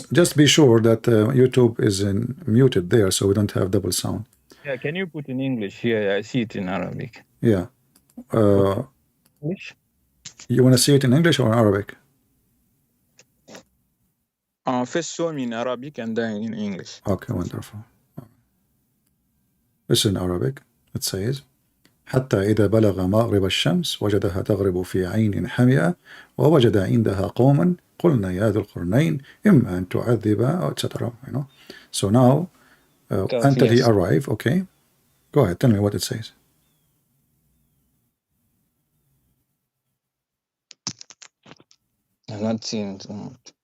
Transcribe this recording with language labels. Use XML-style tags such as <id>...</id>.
<en>Just be sure that YouTube is muted there, so we don't have double sound. Yeah, can you put in English here? I see it in Arabic. Yeah. English? You want to see it in English or in Arabic? First show me in Arabic and then in English. Okay, wonderful. This is in Arabic. It says</en> <ar>حتى إذا بلغ مغرب الشمس وجدها تغرب في عين حمئة ووجد عندها قوما قلنا يا ذا القرنين إما أن تعذب etc.</ar> <en>You know. So now until he arrive, okay. Go ahead, tell me what it says. I'm not seeing too much.</en>